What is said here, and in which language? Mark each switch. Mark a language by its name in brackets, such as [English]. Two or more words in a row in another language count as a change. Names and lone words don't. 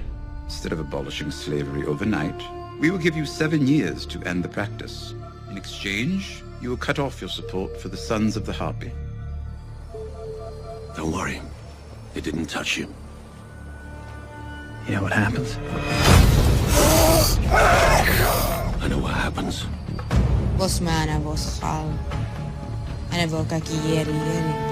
[English] Instead of abolishing slavery overnight, we will give you 7 years to end the practice. In exchange, you will cut off your support for the Sons of the Harpy. Don't worry. It didn't touch you. You know what happens? I know what happens. Vos mana vos hal. Ana voka ki yeri yeri.